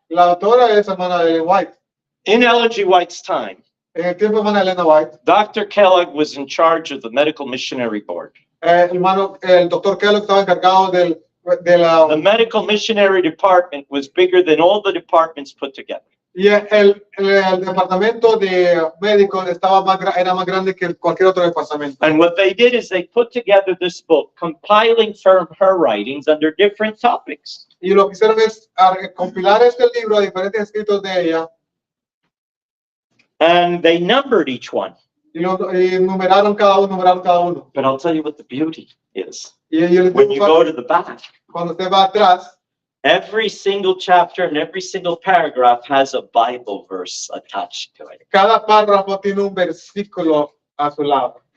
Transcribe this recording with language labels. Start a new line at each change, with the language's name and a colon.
Spanish: La autora es hermana de White.
English: In Ellen G. White's time,
Spanish: En el tiempo de hermana Elena White,
English: Dr. Kellogg was in charge of the Medical Missionary Board.
Spanish: el doctor Kellogg estaba encargado de
English: The
Spanish: la...
English: Medical Missionary Department was bigger than all the departments put together.
Spanish: Y el departamento de médicos era más grande que cualquier otro departamento.
English: And what they did is they put together this book, compiling from her writings under different topics.
Spanish: Y lo que hicieron es compilar este libro a diferentes escritos de ella.
English: And they numbered each one.
Spanish: Y numeraron cada uno.
English: But I'll tell you what the beauty is.
Spanish: Y yo les
English: When
Spanish: digo,
English: you go to the back,
Spanish: cuando usted va atrás,
English: every single chapter and every single paragraph has a Bible verse attached to it.
Spanish: cada párrafo tiene un versículo a su lado.